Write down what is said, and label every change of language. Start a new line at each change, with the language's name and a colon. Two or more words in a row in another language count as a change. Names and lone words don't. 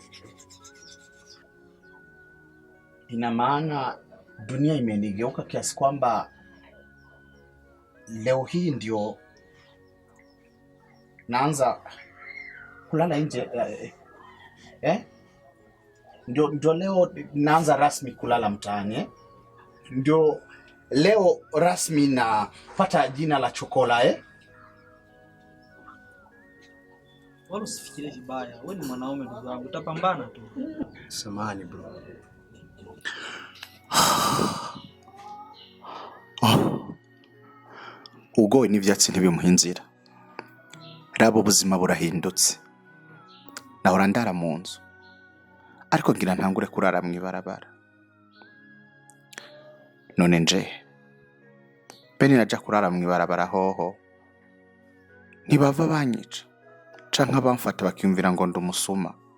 Swahili: Ina maana dunia imenigeuka kiasi kwamba leo hii ndio naanza kulala nje ndio leo naanza rasmi kulala mtaani ndio leo rasmi napata jina la chokola Wala usifikirie vibaya, wewe ni mwanaume ndugu yangu, utapambana tu. Samahani bro.
Rundi: Ugoye n'ivyatsi ntibimuhinzira. Rabo ubuzima burahindutse. Nahora ndara mu nzu. Ariko ngira ntangure kurara mu ibarabara. None nje bene naja kurara mu ibarabara hoho ntibava banyica canke bamfata bakiyumvira ngo ndumusuma.